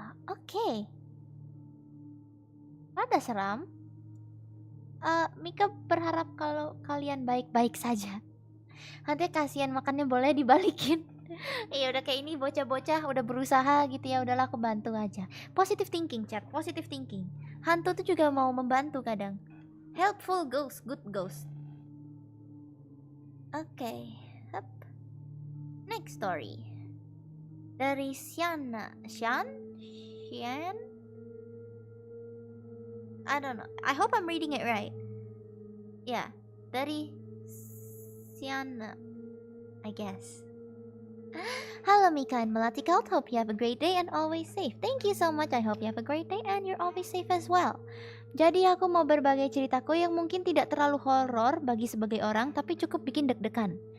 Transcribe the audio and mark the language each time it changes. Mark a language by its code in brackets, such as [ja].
[id] Oke. Rada seram. Mika berharap kalau kalian baik-baik saja. Nanti kasihan makannya boleh dibalikin. Ya udah kayak ini bocah-bocah udah berusaha gitu ya, udahlah aku bantu aja. [en] Positive thinking, chat. [id] Positive thinking. Hantu tuh juga mau membantu kadang. [en] Helpful ghost, good ghost. [id] Oke. Next story. Dari Sian? [en] I don't know. I hope I'm reading it right. Yeah, dari Siana, I guess. Halo Mika and Melati Cult, hope you have a great day and always safe. Thank you so much, I hope you have a great day and you're always safe as well. [id] Jadi aku mau berbagi ceritaku yang mungkin tidak terlalu horor bagi sebagai orang, tapi cukup bikin deg-degan.